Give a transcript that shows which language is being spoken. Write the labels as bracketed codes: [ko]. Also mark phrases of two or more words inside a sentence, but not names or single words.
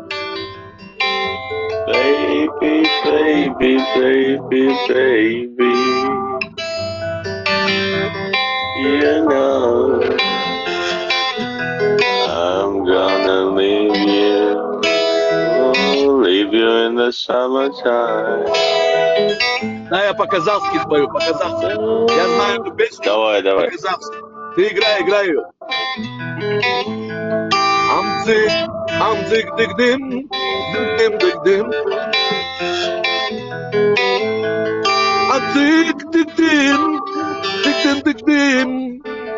[en] Baby, you know I'm gonna leave you in the summertime. [ru] Да, я по-казахски спою, по-казахски. Я знаю эту песню. Давай. По-казахски. Ты играй ее. Амцик, дык-дым, дык-дым. Амцик, дык-дым, дык-дым.